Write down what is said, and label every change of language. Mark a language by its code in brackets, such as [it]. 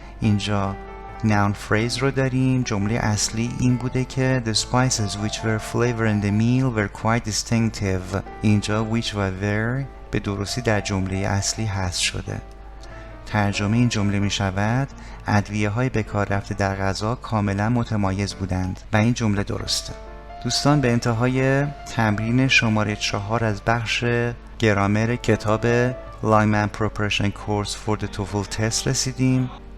[fa] اینجا noun phrase رو داریم. [en] جمله اصلی این بوده که the spices which were flavoring the meal were quite distinctive. [fa] اینجا which و were به درستی در جمله اصلی حذف شده. ترجمه این جمله می شود ادویه های به کار رفته در غذا کاملا متمایز بودند و این جمله درسته. دوستان به انتهای تمرین شماره 4 از بخش گرامر کتاب Lyman Preparation Course for the TOEFL Test رسیدیم.